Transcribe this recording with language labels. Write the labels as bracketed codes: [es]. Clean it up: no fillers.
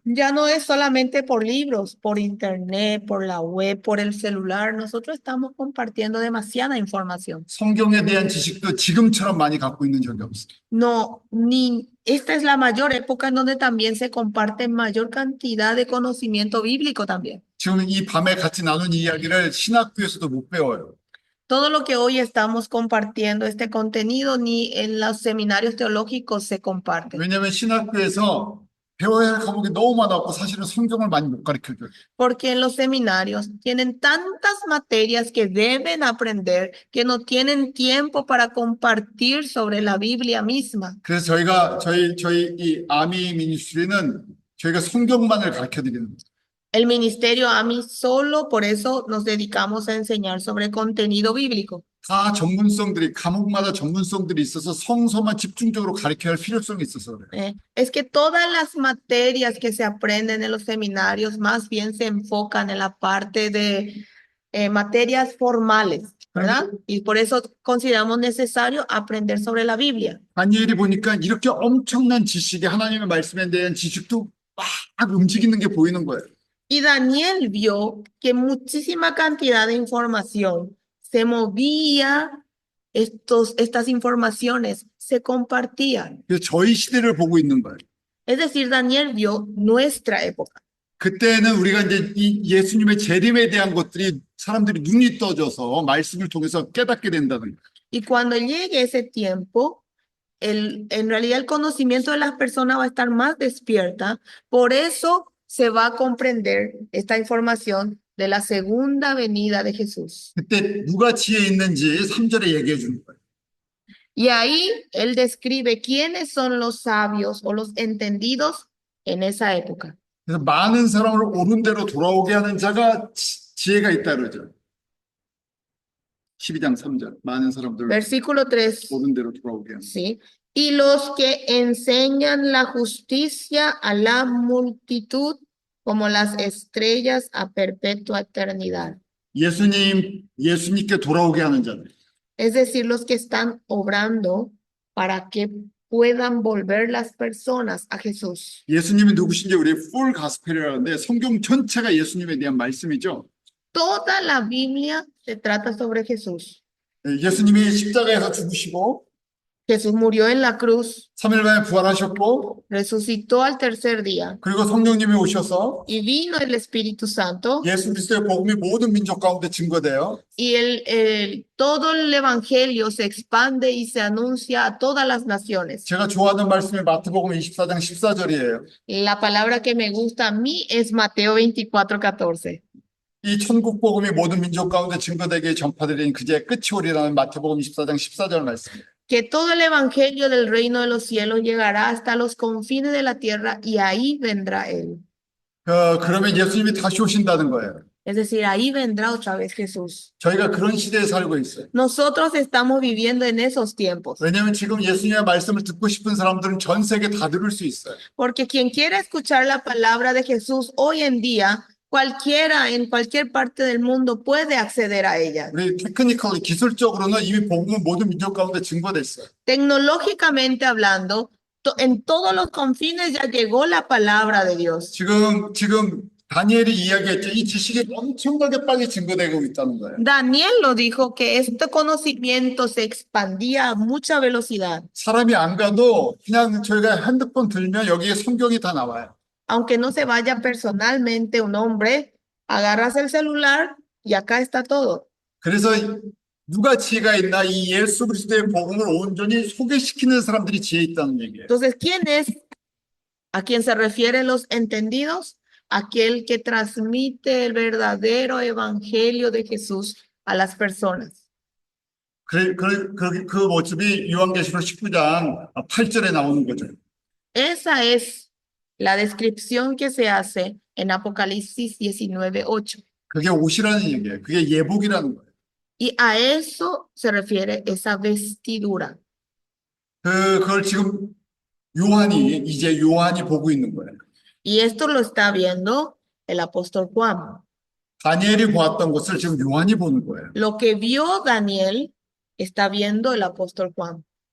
[es] Ya no es solamente por libros, por internet, por la web, por el celular. Nosotros estamos compartiendo demasiada información. [ko] 성경에 대한 지식도 지금처럼 많이 갖고 있는 적이 없어요. [es] No, esta es la mayor época en donde también se comparte mayor cantidad de conocimiento bíblico también. [ko] 지금 이 밤에 같이 나눈 이야기를 신학교에서도 못 배워요. [es] Todo lo que hoy estamos compartiendo, este contenido, ni en los seminarios teológicos se comparte. [ko] 왜냐하면 신학교에서 배워야 할 과목이 너무 많았고 사실은 성경을 많이 못 가르쳐줘요. [es] Porque en los seminarios tienen tantas materias que deben aprender que no tienen tiempo para compartir sobre la Biblia misma. [ko] 그래서 저희 이 아미 미니스트리는 저희가 성경만을 가르쳐 드리는 거예요. [es] El ministerio AMI solo por eso nos dedicamos a enseñar sobre contenido bíblico. [ko] 다 전문성들이 과목마다 전문성들이 있어서 성서만 집중적으로 가르쳐야 할 필요성이 있어서 그래요. [es] Es que todas las materias que se aprenden en los seminarios más bien se enfocan en la parte de materias formales, ¿verdad? Y por eso consideramos necesario aprender sobre la Biblia. [ko] 다니엘이 보니까 이렇게 엄청난 지식이 하나님의 말씀에 대한 지식도 막 움직이는 게 보이는 거예요. [es] Y Daniel vio que muchísima cantidad de información se movía, estas informaciones se compartían. [ko] 그래서 저희 시대를 보고 있는 거예요. [es] Es decir, Daniel vio nuestra época. [ko] 그때는 우리가 이제 이 예수님의 재림에 대한 것들이 사람들이 눈이 떠져서 말씀을 통해서 깨닫게 된다는 거예요. [es] Y cuando llegue ese tiempo, en realidad el conocimiento de las personas va a estar más despierta. Por eso se va a comprender esta información de la segunda venida de Jesús. [ko] 그때 누가 지혜 있는지 3절에 얘기해 주는 거예요. [es] Y ahí él describe quiénes son los sabios o los entendidos en esa época. [ko] 그래서 많은 사람을 옳은 대로 돌아오게 하는 자가 지혜가 있다 그러죠. 12장 3절. 많은 사람들 [es] Versículo 3. [ko] 옳은 대로 돌아오게 하는. [es] Sí. Y los que enseñan la justicia a la multitud como las estrellas a perpetua eternidad. [ko] 예수님께 돌아오게 하는 자들. [es] Es decir, los que están obrando para que puedan volver las personas a Jesús. [ko] 예수님이 누구신지 우리 풀 가스펠이라는데 성경 전체가 예수님에 대한 말씀이죠. [es] Toda la Biblia se trata sobre Jesús. [ko] 예수님이 십자가에서 죽으시고 [es] Jesús murió en la cruz, [ko] 3일 만에 부활하셨고, [es] resucitó al tercer día [ko] 그리고 성령님이 오셔서 [es] y vino el Espíritu Santo [ko] 예수 그리스도의 복음이 모든 민족 가운데 증거돼요. [es] y todo el evangelio se expande y se anuncia a todas las naciones. [ko] 제가 좋아하는 말씀이 마태복음 24장 14절이에요. [es] La palabra que me gusta a mí es Mateo 24:14. [ko] 이 천국 복음이 모든 민족 가운데 증거되게 전파되리니 그제 끝이 오리라는 마태복음 24장 14절 말씀이에요. [es] Que todo el evangelio del reino de los cielos llegará hasta los confines de la tierra y ahí vendrá él. [ko] 그러면 예수님이 다시 오신다는 거예요. [es] Es decir, ahí vendrá otra vez Jesús. [ko] 저희가 그런 시대에 살고 있어요. [es] Nosotros estamos viviendo en esos tiempos, [ko] 왜냐하면 지금 예수님의 말씀을 듣고 싶은 사람들은 전 세계 다 들을 수 있어요. [es] porque quien quiera escuchar la palabra de Jesús hoy en día, cualquiera en cualquier parte del mundo puede acceder a ella. [ko] 우리 테크니컬리 기술적으로는 이미 복음은 모든 민족 가운데 증거됐어요. [es] Tecnológicamente hablando, en todos los confines ya llegó la palabra de Dios. [ko] 지금 다니엘이 이야기했죠. 이 지식이 엄청나게 빨리 증거되고 있다는 거예요. [es] Daniel lo dijo que este conocimiento se expandía a mucha velocidad. [ko] 사람이 안 가도 그냥 저희가 핸드폰 들면 여기에 성경이 다 나와요. [es] Aunque no se vaya personalmente un hombre, agarras el celular y acá está todo. [ko] 그래서 누가 지혜가 있나 이 예수 그리스도의 복음을 온전히 소개시키는 사람들이 지혜 있다는 얘기예요. [es] Entonces, ¿quién es? ¿A quién se refieren los entendidos? Aquel que transmite el verdadero evangelio de Jesús a las personas. [ko] 그 모습이 요한계시록 19장 8절에 나오는 거죠. [es] Esa es la descripción que se hace en Apocalipsis 19:8. [ko] 그게 옷이라는 얘기예요. 그게 예복이라는 거예요. [es] Y a eso se refiere esa vestidura. [ko] 그걸 지금 이제 요한이 보고 있는 거예요. [es] Y esto lo está viendo el apóstol Juan. [ko] 다니엘이 보았던 것을 지금 요한이 보는 거예요. [es] Lo que vio Daniel está viendo el apóstol Juan.